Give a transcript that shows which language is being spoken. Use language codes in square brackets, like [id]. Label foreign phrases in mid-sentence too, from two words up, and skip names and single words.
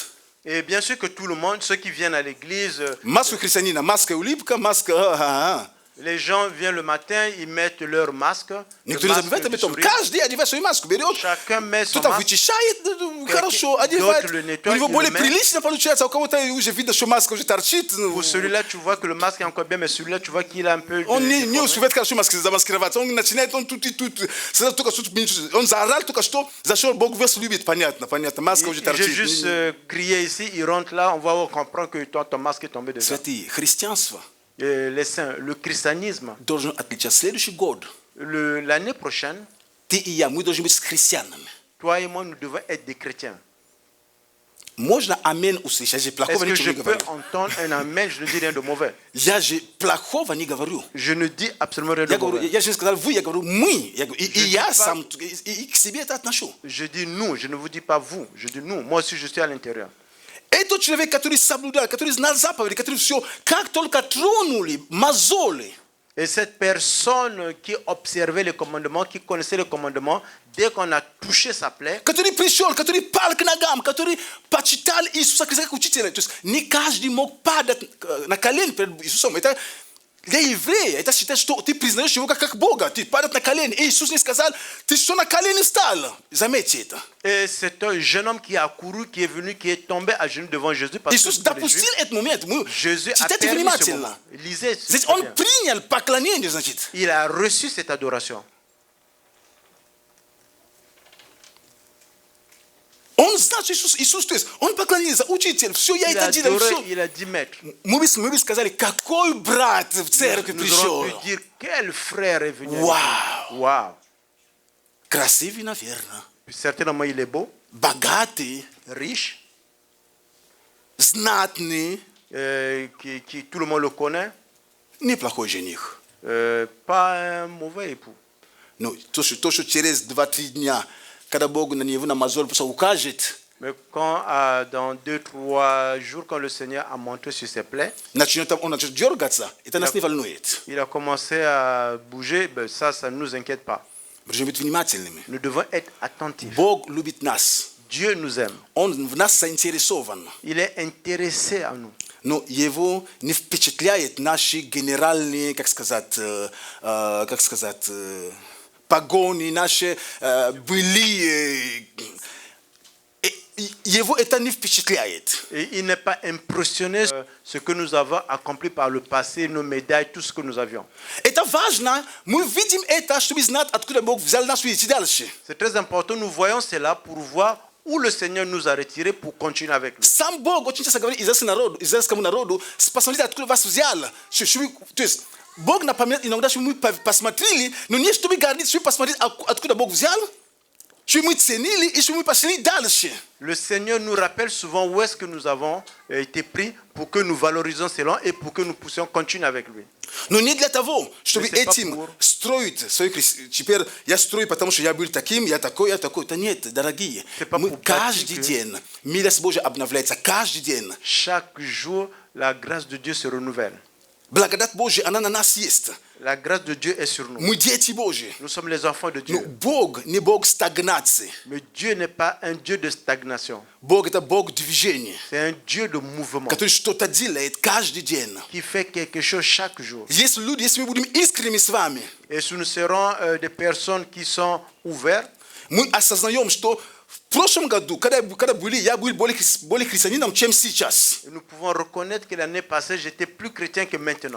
[fr] Et bien sûr que tout le monde, ceux qui viennent à l'église, [ru] Маску христианина, маска улыбка, маска... [fr] les gens viennent le matin, ils mettent leur masque. le [ru] Никто не [fr] masque [ru] забывает об [fr] du [ru] этом. [fr] sourire. [ru] Каждый одевает свою маску, берет, [fr] Chacun met son [ru] кто-то [fr] masque. [ru] вычищает, хорошо, одевает. [fr] d'autres le [ru] У [fr] nettoient, [ru] него [fr] ils [ru] более [fr] le mettent. [ru] прилично получается, а у кого-то уже видно, что маска уже торчит. [fr] Pour celui-là, tu vois que le masque est encore bien, mais celui-là, tu vois qu'il a un peu. [ru] Он не [fr] déformé. [ru] успевает хорошо замаскироваться. Он начинает, он тут и тут. Сразу только что, он заорал только что, зашел, Бог вас любит, понятно, маска уже [fr] J'ai [ru] торчит. [fr] juste crié ici, il rentre là, on va comprendre que ton masque est tombé dedans. [ru] Святые, христианство [fr] Et les saints, le christianisme, [ru] должен отличаться. Следующий год [fr] l'année prochaine, [ru] ты и я, мы должны быть христианами. [fr] toi et moi, nous devons être des chrétiens. [ru] Можно амен услышать? Я же плохого [fr] Est-ce que [ru] ничего [fr] je [ru] не [fr] peux [ru] говорю. [fr] entendre un amen? Je ne dis rien de mauvais. [ru] Я же плохого не говорю. [fr] Je ne dis absolument rien de [ru] Я говорю, [fr] mauvais. [ru] я же сказал вы, я говорю мы. Я говорю, и я [fr] dis pas- [ru] сам, и к себе это отношу. [fr] Je dis nous, je ne vous dis pas vous. Je dis nous. Moi aussi, je suis à l'intérieur. [ru] Это человек, который соблюдал, который знал заповеди, который все, как только тронули, мозоли. [fr] Et cette personne qui observait les commandements, qui connaissait les commandements, dès qu'on a touché sa plaie, [ru] Который пришел, который пал к ногам, который почитал Иисуса Христа как учителя. То есть не каждый мог падать на колени перед Иисусом. Это для еврея, это считает, что ты признаешь его как Бога. Ты падаешь на колени. И Иисус не сказал, ты что на колени встал? Заметьте это. [fr] et c'est un jeune homme qui a couru, qui est venu, qui est tombé à genoux devant Jésus. Parce [ru] Иисус [fr] que pour les [ru] допустил [fr] Juifs, [ru] этот момент. [fr] Jésus a [ru] Читайте [fr] permis ce [ru] внимательно. [fr] moment. Lisez. [ru] Здесь [fr] très [ru] он [fr] bien. [ru] принял поклонение, значит. [fr] Il a reçu cette adoration. [ru] Он знал, что Иисус, то есть, он поклонился, учитель, все, я [fr] Il a [ru] это делаю, [fr] adoré, [ru] все. [fr] il a dit maître. [ru] Мы бы сказали, какой брат в церковь [fr] Nous aurons [ru] пришел. [fr] pu dire quel frère est venu. Waouh. Waouh. [ru] Красивый, наверное. [fr] Certainement, il est beau, [ru] Богатый, [fr] riche, [ru] знатный, [fr] qui tout le monde le connaît. [ru] неплохой жених. [fr] Pas un mauvais époux. [ru] Ну, то, что через 2-3 дня, когда Бог на него на мозоль просто укажет, [fr] Mais quand, dans 2-3 jours, quand le Seigneur a montré sur ses plaies, [ru] он начнет дергаться, это нас не волнует. [fr] il a commencé à bouger, ben ça ne nous inquiète pas. [ru] Мы должны быть внимательными. [fr] Nous devons être attentifs. [ru] Бог любит нас. [fr] Dieu nous aime. [ru] Он в нас заинтересован. [fr] Il est intéressé à nous. [ru] Но его не впечатляет наши генеральные, погони, наши были. Его это не впечатляет. [fr] Et il n'est pas impressionné ce que nous avons accompli par le passé, nos médailles, tout ce que nous avions. [ru] Это важно. Мы видим это, чтобы знать, откуда Бог взял нас и идти дальше. [fr] C'est très important, nous voyons cela pour voir où le Seigneur nous a retirés pour continuer avec lui. [ru] Сам Бог очень часто говорит израильскому народу, посмотрите, откуда вас взял. То есть Бог напоминает иногда, что мы посмотрели, но не чтобы говорить, чтобы посмотреть, откуда Бог взял, чтобы мы ценили и чтобы мы пошли дальше. [fr] Le Seigneur nous rappelle souvent où est-ce que nous avons été pris pour que nous valorisions cela et pour que nous puissions continuer avec lui. [ru] Но не для того, чтобы [fr] C'est pas [ru] этим [fr] pour- [ru] строить свою теперь я строю, потому что я был таким, я такой. Это нет, дорогие. [fr] C'est pas [ru] Мы [fr] pour [ru] каждый [fr] bâtir que- [ru] день, милость Божья обновляется каждый день. [fr] Chaque jour, la grâce de Dieu se renouvelle. [ru] Благодать Божья, она на нас есть. [fr] La grâce de Dieu est sur nous. [ru] Мы дети Божьи. [fr] Nous sommes les enfants de [ru] Но [fr] Dieu. [ru] Бог не Бог стагнации. [fr] Mais Dieu n'est pas un Dieu de stagnation. [ru] Бог это Бог движения, [fr] C'est un Dieu de mouvement [ru] который что-то делает каждый день. [fr] qui fait quelque chose chaque jour. [ru] Если люди, если мы будем искренними с вами, [fr] Et si nous serons des personnes qui sont ouvertes, [ru] мы осознаем, что в прошлом году, когда я был более христианином, чем сейчас. [fr] nous pouvons reconnaître que l'année passée, j'étais plus chrétien que maintenant.